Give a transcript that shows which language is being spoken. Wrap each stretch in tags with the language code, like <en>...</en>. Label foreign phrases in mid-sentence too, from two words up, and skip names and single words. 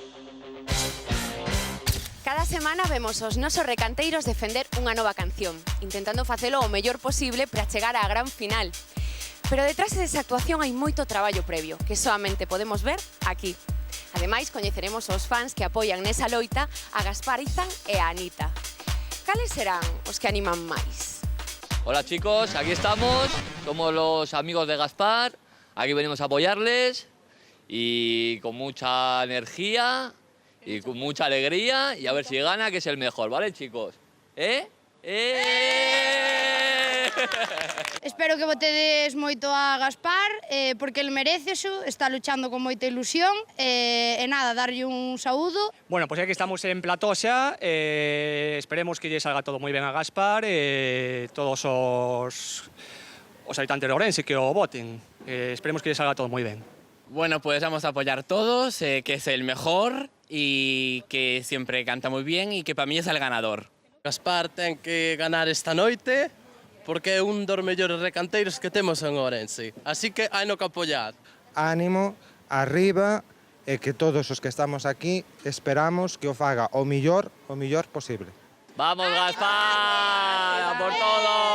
<gl>Cada semana vemos os nosos recanteiros defender unha nova canción, intentando facelo o mellor posible para chegar á gran final. Pero detrás desa actuación hai moito traballo previo, que solamente podemos ver aquí. Ademais, coñeceremos os fans que apoian nesa loita a Gaspar Izan e a Anita. Cales serán os que animan máis?</gl> <es>Hola chicos, aquí estamos, somos los amigos de Gaspar, aquí venimos a apoyarles y con mucha energía y con mucha alegría y a ver si gana, que es el mejor, ¿vale chicos?</es> <gl>Espero que votedes moito a Gaspar, porque ele merece eso, está luchando con moita ilusión, e nada, darlle un saúdo.</gl> <es>Bueno, pues ya que estamos en plató</es> <gl>xa, esperemos que lle salga todo moi ben a Gaspar, todos os habitantes de Ourense que o voten, esperemos que lle salga todo moi ben.</gl> <es>Bueno, pues vamos a apoyar todos, que es el mejor y que siempre canta muy bien y que para mí es el ganador.</es> <gl>Gaspar ten que ganar esta noite porque é un dos mellores recanteiros que temos en Ourense. Así que hai no que apoiar. Ánimo, arriba, e que todos os que estamos aquí esperamos que o faga o millor posible. ¡Vamos Gaspar! ¡A por todo!</gl>